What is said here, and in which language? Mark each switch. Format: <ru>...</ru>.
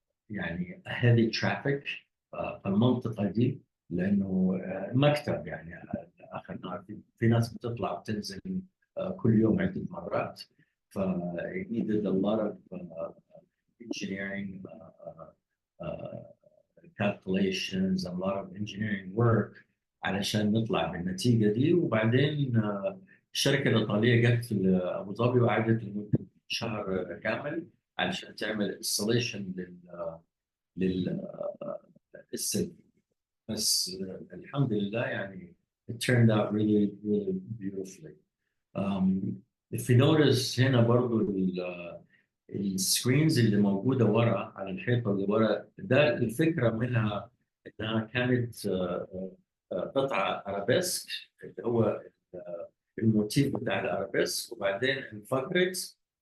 <ar>يعني</ar> <en>heavy traffic</en> <ar>في المنطقه دي لانه مكتب يعني اخذنا في ناس بتطلع وتنزل كل يوم عده مرات ف</ar> <en>it needed a lot of engineering calculations and a lot of engineering work</en> <ar>علشان نطلع بالنتيجه دي. وبعدين الشركه الايطاليه جت لابو ظبي وقعدت لمده شهر كامل علشان تعمل installation للسلم. بس الحمد لله يعني</ar> <en>it turned out really beautifully. If you notice</en> <ar>هنا برضو السكرينز اللي موجودة ورا على الحيطة اللي ورا ده الفكرة منها انها كانت قطعة ارابيسك اللي هو الموتيف بتاع الارابيسك وبعدين انفجرت</ar>